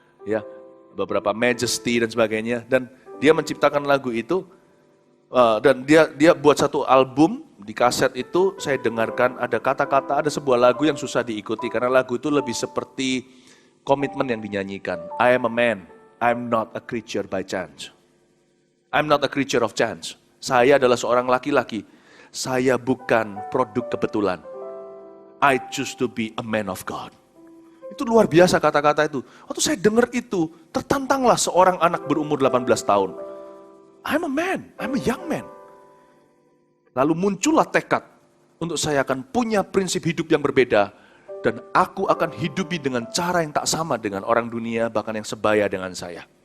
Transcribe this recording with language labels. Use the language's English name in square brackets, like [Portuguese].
[Indonesian] Ya, beberapa Majesty dan sebagainya. Dan dia menciptakan lagu itu, dan dia buat satu album. Di kaset itu saya dengarkan ada kata-kata, ada sebuah lagu yang susah diikuti. Karena lagu itu lebih seperti komitmen yang dinyanyikan. [English] I am a man, I'm not a creature by chance. I'm not a creature of chance. [Indonesian] Saya adalah seorang laki-laki. Saya bukan produk kebetulan. [English] I choose to be a man of God. [Indonesian] Itu luar biasa kata-kata itu. Waktu saya dengar itu, tertantanglah seorang anak berumur 18 tahun. [English] I'm a man, I'm a young man. [Indonesian] Lalu muncullah tekad untuk saya akan punya prinsip hidup yang berbeda. Dan aku akan hidupi dengan cara yang tak sama dengan orang dunia, bahkan yang sebaya dengan saya.